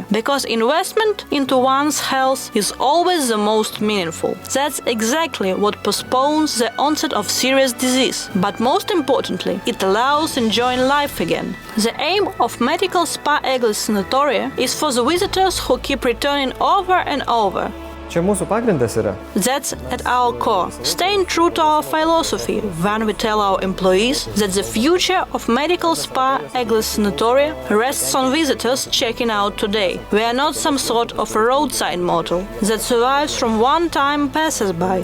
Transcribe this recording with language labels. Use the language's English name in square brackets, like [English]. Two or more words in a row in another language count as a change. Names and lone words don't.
[English] Because investment into one's health is always the most meaningful. That's exactly what postpones the onset of serious disease. But most importantly, it allows enjoying life again. The aim of Medical SPA Eglės sanatoria is for the visitors who keep returning over and over. [Lithuanian] Čia mūsų pagrindas yra. [English] That's at our core, staying true to our philosophy when we tell our employees that the future of Medical SPA Eglės Sanatoria rests on visitors checking out today. We are not some sort of a roadside motel that survives from one-time passers-by.